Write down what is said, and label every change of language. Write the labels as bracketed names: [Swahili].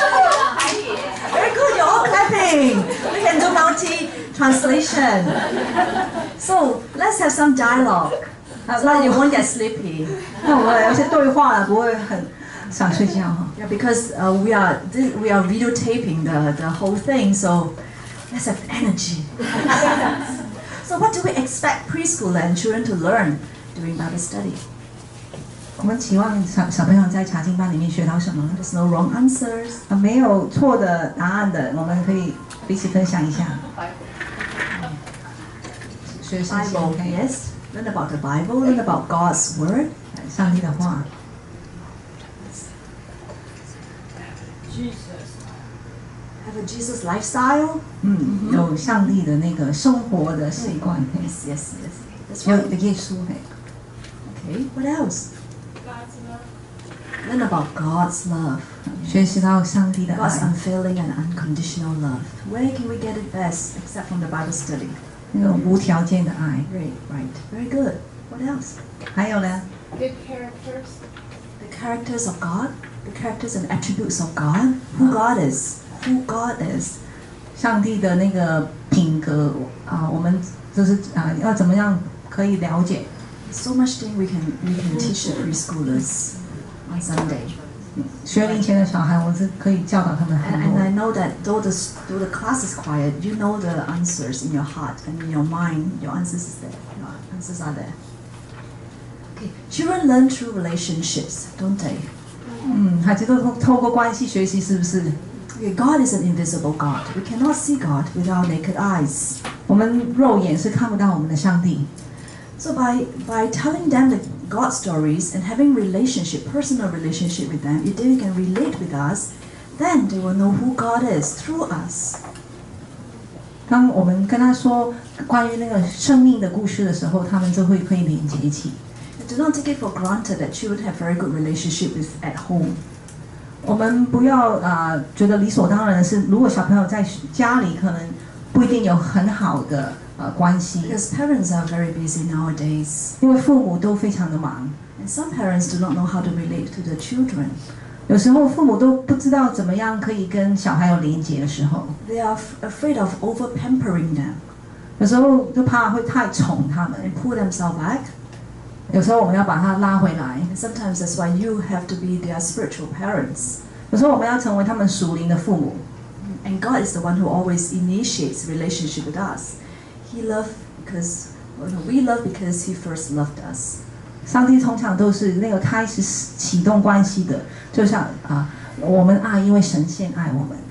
[English] Very good, you're all clapping. We can do multi-translation. So let's have some dialogue so that you won't get sleepy. [Chinese] 那我们有些对话不会很想睡觉哈 [English] Yeah, because we are videotaping the whole thing, so let's have energy. So what do we expect preschool and children to learn during Bible study? [Chinese] 我们期望小朋友在查经班里面学到什么呢 [English] There's no wrong answers. [Chinese] 没有错的答案的，我们可以彼此分享一下。学圣经 [English] Bible, yes. Learn about the Bible, learn about God's word. [Chinese] 上帝的话。 [English] Have a Jesus lifestyle. [Chinese] 有上帝的那个生活的习惯。 [English] Yes, yes, yes. That's [Chinese] 有 [English] right. [Chinese] 耶稣。 [English] Okay, what else? Learn about God's love. [Chinese] 学习到上帝的 [English] God's [Chinese] 爱， [English] unfailing and unconditional love. Where can we get it best except from the Bible study? [Chinese] 那种无条件的爱。 [English] Great, right. Very good. What else? [Chinese] 还有呢， [English] Good characters. The characters of God, the characters and attributes of God. Who God is. Who God is. [Chinese] 上帝的那个品格我们就是要怎么样可以了解？ [English] So much thing we can teach the preschoolers on Sunday. [Chinese] 学龄前的小孩，我是可以教导他们 [English] And [Chinese] 很多 [English] I。 know that though the class is quiet, you know the answers in your heart and in your mind. Your answers is there. Your answers are there. Okay, children learn through relationships, don't they? [Chinese] 孩子都透过关系学习，是不是？ [English] Okay, God is an invisible God. We cannot see God with our naked eyes. [Chinese] 我们肉眼是看不到我们的上帝。 [English] So by telling them the God stories and having personal relationship with them, if they can relate with us, then they will know who God is through us. [Chinese] 当我们跟他说关于那个生命的故事的时候，他们就会可以连接起。 [English] Do not take it for granted that children have very good relationship at home. [Chinese] 我们不要觉得理所当然的是，如果小朋友在家里可能不一定有很好的关系， [English] Because parents are very busy nowadays. [Chinese] 因为父母都非常的忙， [English] And some parents do not know how to relate to the children. [Chinese] 有时候父母都不知道怎么样可以跟小孩有连结的时候， [English] They are afraid of over-pampering them [Chinese] 有时候就怕会太宠他们， [English] and pull themselves back. [Chinese] 有时候我们要把他拉回来， [English] And sometimes that's why you have to be their spiritual parents. [Chinese] 有时候我们要成为他们属灵的父母。 [English] And God is the one who always initiates relationship with us. We love because He first loved us. [Chinese] 上帝通常都是那个开始启动关系的，就像我们爱，因为神先爱我们。